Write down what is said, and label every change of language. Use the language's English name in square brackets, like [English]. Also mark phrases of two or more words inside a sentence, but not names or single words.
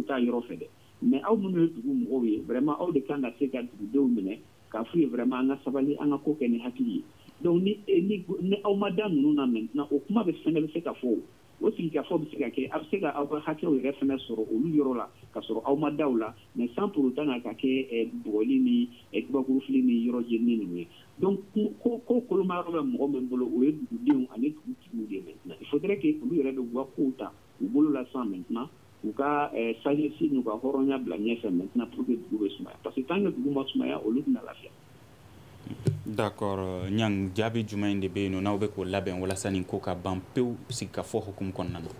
[Bambara] t'a yɔrɔ fɛ dɛ mais aw minnu ye dugu mɔgɔw ye vraiment aw de kan ka se ka dugudenw minɛ k'a f'u ye vraiment an ka sabali an ka ko kɛ ni hakili ye donc ni aw ma da ninnu na maintenant o kuma bɛ fana bɛ se ka fɔ o sigikafɔ bɛ se ka kɛ a bɛ se ka aw ka hakɛw yɛrɛ fana sɔrɔ olu yɔrɔ la ka sɔrɔ aw ma da o la [French] mais sans pour autant [Bambara] ka kɛ bugɔli ni kabakurufili ni yɔrɔ jeni ninnu ye donc ko koloma yɔrɔ bɛ mɔgɔ min bolo o ye dugudenw ani dugutigiw de ye maintenant [French] il faudrait que [Bambara] olu yɛrɛ de u ka kow ta u bolo la sisan maintenant u ka sagesse n'u ka hɔrɔnya bila ɲɛfɛ [French] maintenant pour que [Bambara] dugu bɛ sumaya [French] parce que tant que [Bambara] dugu ma sumaya olu tɛna lafiya. D'accord Ɲang jaabi jumɛn de bɛ yen nɔ n'aw bɛ k'o labɛn walasa nin ko ka ban pewu sigikafɔ hukumu kɔnɔna na?